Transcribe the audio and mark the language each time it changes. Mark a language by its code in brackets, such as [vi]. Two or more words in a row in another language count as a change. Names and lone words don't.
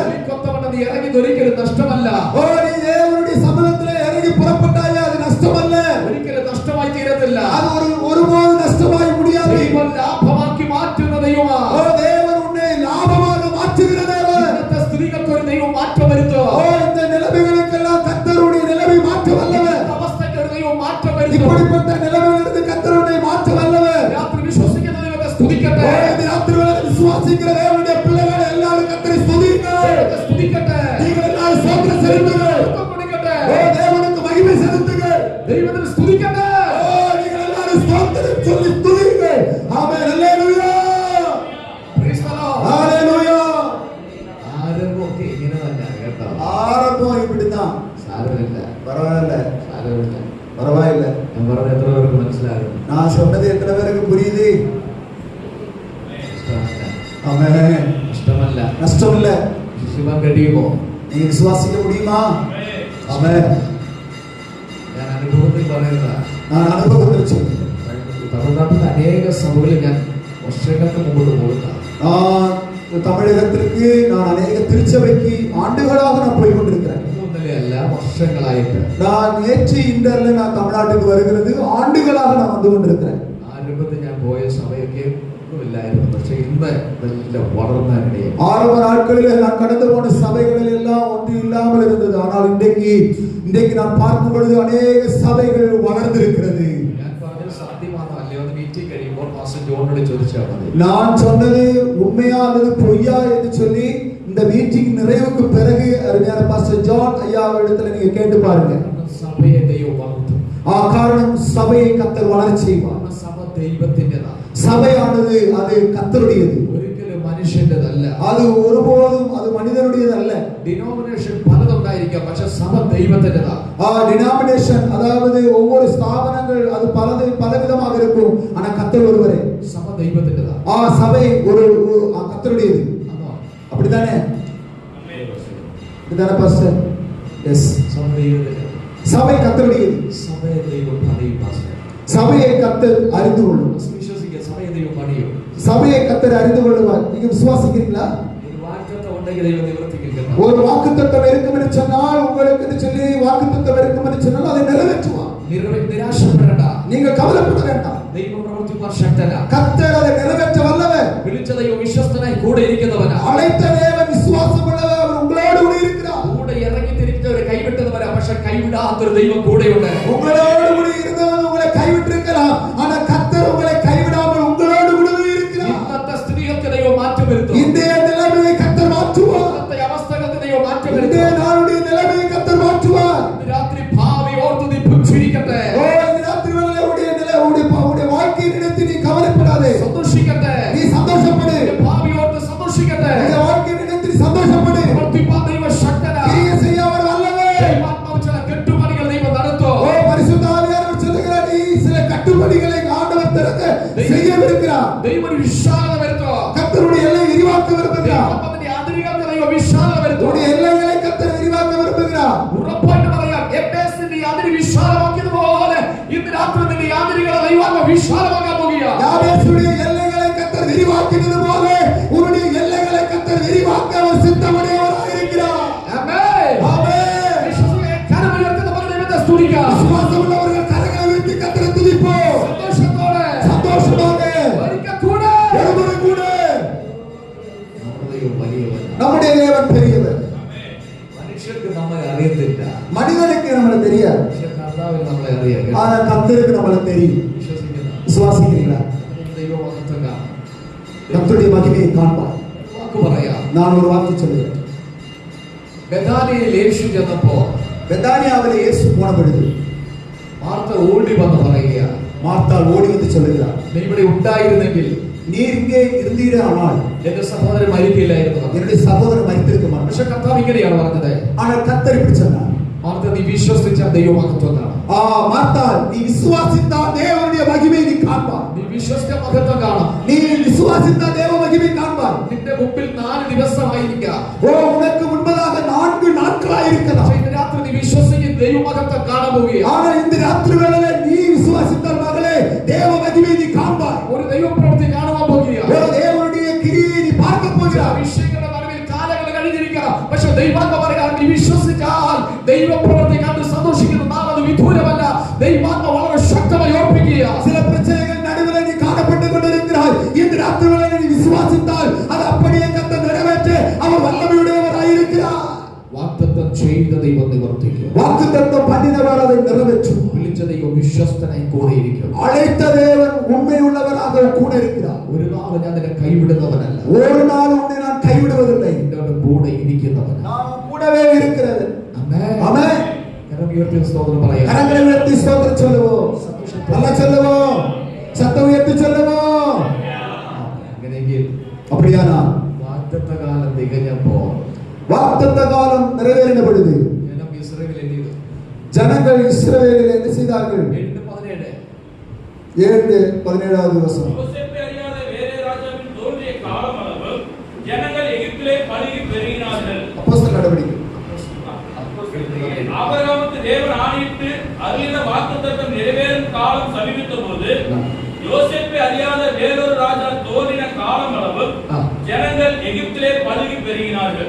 [ml] നീ ഇറങ്ങി ഒരിക്കലും നഷ്ടമല്ല. [ta] நீ தேவனுடைய சமூகத்திலே இறங்கி புறப்பட்டாயா, அது நஷ்டமல்ல. [ml] ഒരിക്കലും നഷ്ടമായി തീരത്തില്ല. [ta] அது ஒருபோதும் நஷ்டமாய் முடியாது. [ml] ദൈവം ലാഭമാക്കി മാറ്റുന്ന ദൈവമാണ്. [ta] தேவன் உன்னை லாபமாக மாற்றுகிற தேவன். [ml] ഇന്നത്തെ സ്ത്രീകൾക്ക് ഒരു ദൈവം മാറ്റം വരുത്തും. [ta] இந்த நிலைமைகளுக்கெல்லாம் கர்த்தருடைய நிலைமை மாற்ற வல்லவர். [ml] അവസ്ഥയ്ക്ക് ഒരു ദൈവം മാറ്റം വരുത്തും. [ta] இப்படிப்பட்ட நிலைமைகளிலிருந்து கர்த்தருடைய மாற்ற வல்லவர். [ml] രാത്രി വിശ്വസിക്കുന്ന ദൈവത്തെ സ്തുതിക്കട്ടെ. [ta] இந்த ராத்திரி விசுவாசிக்கிற தேவனுடைய பிள்ளைகள் எல்லாரும் கர்த்தரை ஸ்துதியுங்கள். [ml] സ്തുതിക്കട്ടെ. [ta] நீங்கள் எல்லாரும் ஸ்தோத்திரம் செலுத்துங்கள். [ml] കൊടുക്കട്ടെ. [ta] தேவனுக்கு மகிமை செலுத்துங்கள். [ml] ദൈവത്തെ സ്തുതിക്കട്ടെ. [ta] நீங்கள் எல்லாரும் ஸ்தோத்திரம் சொல்லி ஸ்துதியுங்கள். ஆமென். ஹல்லேலூயா. [en] Praise the Lord. [ta] ஹல்லேலூயா. [ml] ആരംഭമൊക്കെ ഇങ്ങനെ തന്നെ കേട്ടോ. [ta] ஆரம்பம் இப்படிதான். [ml] സാരമില്ല. [ta] பரவாயில்ல. [ml] സാരമില്ല. [ta] பரவாயில்ல. [ml] ഞാൻ പറഞ്ഞ എത്ര പേർക്ക് മനസ്സിലാകും? [ta] நான் சொன்னது எத்தனை பேருக்கு புரியுது? [ml] ഇഷ്ടമല്ല. [ta] ஆமென். [ml] ഇഷ്ടമല്ല. [ta] நஷ்டம் இல்ல. [ml] വിശ്വസിക്കാൻ കഴിയുമോ? [ta] நீங்க விசுவாசிக்க முடியுமா? ஆமென். [ml] ഞാൻ അനുഭവത്തിൽ പറയുന്നതാ. [ta] நான் அனுபவத்தில் சொல்றேன். [ml] തമിഴ്നാട്ടിൽ അനേക സഭകളിൽ ഞാൻ വർഷങ്ങൾക്ക് മുമ്പോട്ട് പോകുന്നതാണ്. [ta] தமிழகத்திற்கு நான் அநேக திருச்சபைக்கு ஆண்டுகளாக நான் போய் கொண்டிருக்கிறேன். [ml] അല്ല, വർഷങ്ങളായിട്ട്. [ta] நான் நேற்று இன்றல்ல நான் தமிழ்நாட்டுக்கு வருகிறது ஆண்டுகளாக நான் வந்து கொண்டிருக்கிறேன். [ml] ആരംഭത്തിൽ ഞാൻ പോയ സഭയൊക്കെ ഒന്നുമില്ലായിരുന്നു. പക്ഷെ ഇന്ന് ഇതെല്ലാം വളർന്നതിനിടയിൽ [ta] ஆரம்ப நாட்களில் நான் கடந்து போன சபைகளில் எல்லாம் ஒன்று இல்லாமல் இருந்தது. ஆனால் இன்றைக்கு நான் பார்க்கும் பொழுது அநேக சபைகள் வளர்ந்திருக்கிறது. [ml] ഞാൻ പറഞ്ഞത് സത്യമാണോ അല്ലയോ എന്ന് മീറ്റിംഗ് കഴിയുമ്പോൾ പാസ്റ്റർ ജോണിനോട് ചോദിച്ചാൽ മതി. [ta] நான் சொன்னது உண்மையா அல்லது பொய்யா என்று சொல்லி இந்த மீட்டிங் நிறைவுக்கு பிறகு அருமையான பாஸ்டர் ஜான் ஐயாவிடத்துல நீங்க கேட்டு பாருங்க. [ml] സഭയെ ദൈവം വളർത്തും. [ta] காரணம் சபையை கர்த்தர் வளர்ச்சி செய்வார். [ml] സഭ ദൈവത്തിൻ്റെതാണ്. [ta] சபையானது அது கர்த்தருடையது. [ml] ഒരിക്കലും മനുഷ്യൻ്റെതല്ല. [ta] அது ஒருபோதும் அது மனிதனுடையதல்ல. [ml] ഡിനോമിനേഷൻ പലതുണ്ടായിരിക്കാം, പക്ഷെ സഭ ദൈവത്തിൻ്റെതാണ്. [ta] டினாமினேஷன் அதாவது ஒவ்வொரு ஸ்தாபனங்கள் அது பலவிதமாக இருக்கும். ஆனா கர்த்தர் ஒருவரே. [ml] സഭ ദൈവത്തിൻ്റെതാണ്. [ta] சபை ஒரு கர்த்தருடையது. [ml] ആണോ? [ta] அப்படிதானே? இதுதானே பாஸ்டர்? எஸ். [ml] സഭ ദൈവത്തിൻ്റെതാണ്. [ta] சபை கர்த்தருடையது. [ml] സഭയെ ദൈവം പണിയും പാസ്റ്റർ. [ta] சபையை கர்த்தர் அறிந்து கொள்ளும். [ml] വിശ്വസിക്കുക, സഭയെ ദൈവം പണിയും. [ta] சபையை கர்த்தர் அறிந்து கொள்வார். நீங்க விசுவாசிக்கிறீங்களா? [ml] ഇത് വാഗ്ദത്തം ഉണ്ടെങ്കിൽ ദൈവം നിവർത്തിക്കില്ല. [ta] நிறைவேற்றுகிறார். ஒரு வாக்குத்தத்தம் இருக்கும் என்று சொன்னால், உங்களுக்கு என்று சொல்லி வாக்குத்தத்தம் இருக்கும் என்று சொன்னால் அதை நிறைவேற்றுவார். [ml] നിരാശപ്പെടേണ്ട. [ta] நீங்க கவலைப்பட வேண்டாம். [ml] ദൈവം പ്രവർത്തിക്കുവാൻ ശക്തനാ. [ta] கர்த்தர் அதை நிறைவேற்ற வல்லவர். [ml] വിളിച്ച ദൈവം വിശ്വസ്തനായി കൂടെ ഇരിക്കുന്നവനാ. [ta] அழைத்த தேவன் விசுவாசமுள்ளவர். அவர் உங்களோடு கூட இருக்கிறார். [ml] കൂടെ ഇറങ്ങി തിരിച്ചവരെ കൈവിട്ടവരാ, പക്ഷെ കൈവിടാത്തൊരു ദൈവം കൂടെയുണ്ട്. [ta] உங்களோடு கூட இருந்தவர் உங்களை கைவிட்டிருக்கலாம், ஆனா கர்த்தர் உங்களை கைவிடாமல் உங்களோடு கூடவே இருக்கிறார். [ml] ഇന്നത്തെ സ്ഥിതികൾക്ക് ദൈവം മാറ്റം വരുത്തും. [ta] இன்றைய நிலைமையை கர்த்தர் மாற்றுவார். [ml] ഇന്നത്തെ അവസ്ഥകൾക്ക് ദൈവം മാറ്റം [ta] இன்றைய [ml] വരുത്തും. [ta] நாளுடைய நிலைமையை கர்த்தர் மாற்றுவார். [ml] ഇന്ന് രാത്രി ഭാവി ഓർത്ത് നീ പുഞ്ചിരിക്കട്ടെ. [ta] ஓ, இந்த ராத்திரி வேளையிலே உடைய வாழ்க்கையை நினைத்து நீ கவலைப்படாதே. [ml] സന്തോഷിക്കട്ടെ. [ta] நீ சந்தோஷப்படு. [ml] ഭാവി ഓർത്ത് സന്തോഷിക്കട്ടെ. [ta] உடைய வாழ்க்கையை நினைத்து நீ சந்தோஷப்படு. [ml] പ്രവർത്തിപ്പാൻ ദൈവം ശക്തനാ. [ta] கிரியை செய்ய அவர் வல்லவர். [ml] ദൈവാത്മാവ് ചില കെട്ടുപണികൾ ദൈവം നടത്തും. [ta] ஓ, பரிசுத்த ஆவியானவர் சொல்லுகிறார், நீ சில கட்டுப்படிகளை ஆண்டவர் திறந்து செய்யவிருக்கிறார். [ml] ദൈവം ഒരു വിശാലത വരുത്തും. [ta] கர்த்தருடைய எல்லை விரிவாக்க விரும்புகிறார். [ml] ദൈവത്തിന്റെ അതിരുകൾക്ക് ദൈവം വിശാലത വരുത്തും. [ta] உடைய எல்லைகளை கர்த்தர் விரிவாக்க விரும்புகிறார். [ml] ഉറപ്പായിട്ട് പറയാം, എഫേസിന്റെ അതിര് വിശാലമാക്കിയതുപോലെ ഇന്ന് രാത്രി നിന്റെ അതിരുകളെ ദൈവാത്മാവ് വിശാലമാക്കാൻ പോകുകയാണ്. [ta] யாபேசுடைய எல்லைகளை கர்த்தர் விரிவாக்கினது போல உன்னுடைய எல்லைகளை கர்த்தர் விரிவாக்க அவர் சித்தமுடையவராய் இருக்கிறார். [ml] ആമേൻ. [ta] ஆமென். [ml] വിശ്വാസികളെ കരമുയർത്തുന്ന പോലെ ദൈവത്തെ സ്തുതിക്കാം. [ta] விசுவாசமுள்ளவர்கள் கரங்களை உயர்த்தி கர்த்தரை துதிப்போம். [ml] സന്തോഷത്തോടെ [ta] சந்தோஷமாக [ml] ഒരിക്കൽ കൂടെ [ta] ஒருமுறை கூட [ml] നമ്മുടെ ദൈവം വലിയവൻ. [ta] நம்முடைய தேவன் பெரியவர். [ml] മനുഷ്യർക്ക് നമ്മളെ അറിയത്തില്ല, [ta] மனிதனுக்கு நம்மளை தெரியாது, [ml] പക്ഷെ കർത്താവിന് നമ്മളെ അറിയാം. [ta] ஆனா கர்த்தருக்கு நம்மளை தெரியும். [ml] വിശ്വസിക്കുന്ന [ta] விசுவாசிக்கிறீங்களா? [ml] ദൈവമഹത്വം കാണാം. [ta] கர்த்தருடைய மகிமையை காண்பார். [ml] വാക്ക് പറയാം. [ta] நான் ஒரு வார்த்தை சொல்லுகிறேன். [ml] ബെഥാനിയയിൽ യേശു ചെന്നപ്പോ [ta] பெத்தானியாவிலே இயேசு போன பொழுது [ml] മാർത്ത ഓടി വന്ന് പറയുക, [ta] மார்த்தாள் ஓடி வந்து சொல்லுகிறார், [ml] നീ ഇവിടെ ഉണ്ടായിരുന്നെങ്കിൽ [ta] நீர் இங்கே இருந்தீரே ஆனால் [ml] എന്റെ സഹോദരൻ മരിക്കില്ലായിരുന്നു. [ta] என்னுடைய சகோதரன் மரித்திருக்க மாட்டார். [ml] പക്ഷെ കർത്താവ് ഇങ്ങനെയാണ് പറഞ്ഞത്, [ta] ஆனால் கர்த்தர் இப்படி சொன்னார், [ml] മാർത്ത നീ വിശ്വസിച്ച ദൈവമഹത്വം കാണാം. [ta] மார்த்தாள் நீ விசுவாசித்தால் தேவனுடைய மகிமை நீ காண்பார். [ml] നീ വിശ്വസിച്ച മഹത്വം കാണാം. [ta] நீ விசுவாசித்தால் தேவ மகிமை காண்பார். [ml] നിന്റെ മുമ്പിൽ 4 ദിവസമായിരിക്കാം. [ta] ஓ, உனக்கு முன்பதாக 4 நாட்களாய் இருக்கலாம். [ml] പക്ഷേ ഇന്ന് രാത്രി നീ വിശ്വസിച്ച് ദൈവമഹത്വം കാണാൻ പോവുകയാണ്. [ta] ஆனால் இந்த ராத்திரி வேளையிலே நீ விசுவாசித்தால் மகளே தேவ மகிமை நீ காண்பார். [ml] ഒരു ദൈവപ്രവൃത്തി കാണുവാൻ പോവുകയാണ്. [ta] ஒரு தேவனுடைய கிரியை நீ பார்க்க போகிறாய். [ml] അഭിഷേകങ്ങളുടെ നടുവിൽ കാലങ്ങൾ കഴിഞ്ഞിരിക്കാം, പക്ഷെ ദൈവാത്മാവ് പറയുകയാണ്, നീ വിശ്വസിച്ചാൽ ദൈവപ്രവൃത്തി കണ്ട് സന്തോഷിക്കുന്ന നാം അത് വിദൂരമല്ല. ദൈവാത്മാവ് വളരെ ശക്തമായി ഓർപ്പിക്കുക. [ta] சில பிரச்சனைகள் நடுவில் நீ காணப்பட்டுக் கொண்டிருக்கிறாய். இந்த ராத்திரி வேளையிலே நீ விசுவாசித்தால் அது அப்படியே கர்த்தர் நிறைவேற்ற அவர் வல்லமையுடையவராய் இருக்கிறார். [ml] വാഗ്ദത്തം ചെയ്ത ദൈവം നിവർത്തിക്കും. [ta] வாக்குத்தத்தம் பண்ணினவர் அதை நிறைவேற்றும். [ml] വിളിച്ച ദൈവം വിശ്വസ്തനായി കൂടെ ഇരിക്കും. [ta] அழைத்த தேவன் உண்மையுள்ளவராக கூட இருக்கிறார். [ml] ഒരു നാൾ ഞാൻ നിന്നെ കൈവിടുന്നവനല്ല, [ta] ஒரு நாள் உன்னை நான் கைவிடுவதில்லை, [ml] എന്നോട് കൂടെ ഇരിക്കുന്നവൻ. [ta] நான் கூடவே இருக்கிறது. [ml] ആമേൻ. [ta] ஆமென். [ml] കരം ഉയർത്തി സ്തോത്രം പറയാം. [ta] கரங்களை உயர்த்தி ஸ்தோத்திரம் சொல்லுவோம். நல்லா சொல்லுவோம். சத்தம் உயர்த்தி சொல்லுவோம். [ml] അങ്ങനെയെങ്കിൽ [ta] அப்படியானா [ml] വാഗ്ദത്ത കാലം തികഞ്ഞപ്പോ [ta] வாக்குத்தத்த காலம் நிறைவேறின பொழுது [ml] ജനം ഇസ്രായേലിൽ എന്ത് ചെയ്തു? [ta] ஜனங்கள் இஸ்ரவேலில் என்ன செய்தார்கள்? [ml] 7:17 [ta] 7:17 வசனம். யோசேப்பை அறியாத வேறே ராஜாவின் தோன்றிய காலம் அளவு ஜனங்கள் எகிப்திலே பலுகி பெருகினார்கள். அப்போஸ்தலர் நடவடிக்கை. ஆபிரகாமுக்கு தேவன் ஆணையிட்டு அருளின வாக்குத்தத்தம் நிறைவேறும் காலம் சமீபித்த போது யோசேப்பை அறியாத வேறொரு ராஜா தோன்றின காலம் அளவு ஜனங்கள் எகிப்திலே பலுகி பெருகினார்கள்.